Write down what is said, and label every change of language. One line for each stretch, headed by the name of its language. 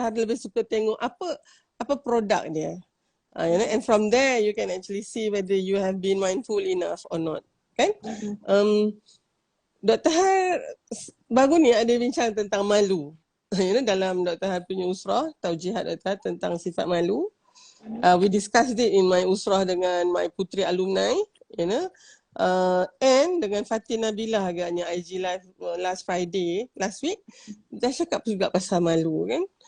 Malay: Har lebih suka tengok apa produk dia.
English: You know, and from there you can actually see whether you have been mindful enough or not.
Malay: Kan? Dr. Har baru ni ada bincang tentang malu.
English: You know,
Malay: dalam Dr. Har punya usrah, taujihat Dr. Har tentang sifat malu.
English: We discussed it in my usrah
Malay: dengan
English: my putri alumni, you know.
Malay: And dengan Fatin Nabilah agaknya IG live
English: last week,
Malay: dah cakap juga pasal malu kan.